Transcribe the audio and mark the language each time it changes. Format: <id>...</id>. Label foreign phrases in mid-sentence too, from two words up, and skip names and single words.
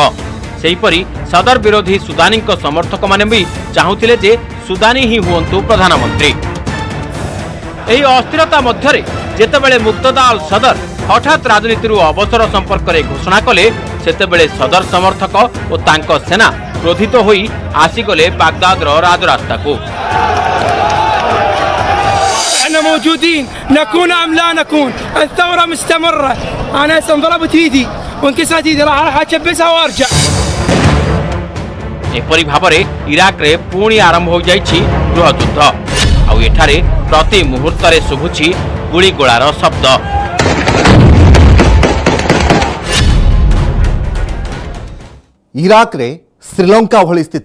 <or>ସେହିପରି ସଦର ବିରୋଧୀ ସୁଦାନୀଙ୍କ ସମର୍ଥକମାନେ ବି ଚାହୁଁଥିଲେ ଯେ ସୁଦାନୀ ହିଁ ହୁଅନ୍ତୁ ପ୍ରଧାନମନ୍ତ୍ରୀ। ଏହି ଅସ୍ଥିରତା ମଧ୍ୟରେ ଯେତେବେଳେ ମୁକ୍ତଦା ଅଲ ସଦର ହଠାତ୍ ରାଜନୀତିରୁ ଅବସର ସମ୍ପର୍କରେ ଘୋଷଣା କଲେ, ସେତେବେଳେ ସଦର ସମର୍ଥକ ଓ ତାଙ୍କ ସେନା କ୍ରୋଧିତ ହୋଇ ଆସିଗଲେ ବାଗଦାଦର ରାଜରାସ୍ତାକୁ।</or> <ar>احنا موجودين نكون ام لا نكون، الثوره مستمره. انا هسه انضربت ايدي وانكسرت ايدي، راح اكبسها وارجع।</ar> <or>ଏପରି ଭାବରେ ଇରାକରେ ପୁଣି ଆରମ୍ଭ ହୋଇଯାଇଛି ଗୃହଯୁଦ୍ଧ। ଆଉ ଏଠାରେ ପ୍ରତି ମୁହୂର୍ତ୍ତରେ ଶୁଭୁଛି ଗୁଳିଗୋଳାର ଶବ୍ଦ। ଇରାକରେ ଶ୍ରୀଲଙ୍କା ଭଳି ସ୍ଥିତି।</or>